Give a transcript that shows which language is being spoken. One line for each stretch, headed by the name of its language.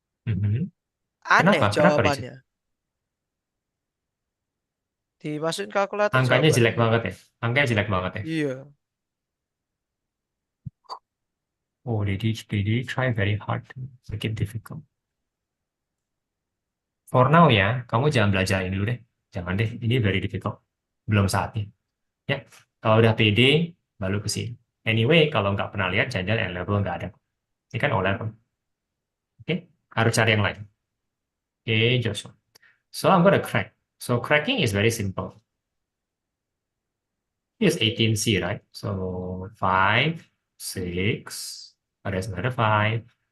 Indonesian: Mhm. Aneh Kenapa? Kenapa, Richard? jawabannya. Dimasukin kalkulator Angkanya jawabannya. jelek banget ya? Angkanya jelek banget ya? Iya.
English: Oh, they try very hard to make it difficult. For now
Indonesian: ya, kamu jangan belajar ini dulu deh. Jangan deh, ini
English: very difficult.
Indonesian: Belum saatnya. Ya, kalau udah pede, baru ke sini. Anyway, kalau nggak pernah lihat, jangan-jangan N-level nggak ada. Ini kan O-level. Oke, harus cari yang lain.
English: Oke, Joshua. So I'm gonna crack. So cracking is very simple. Here's 18C, right? So 5, 6, there's another 5.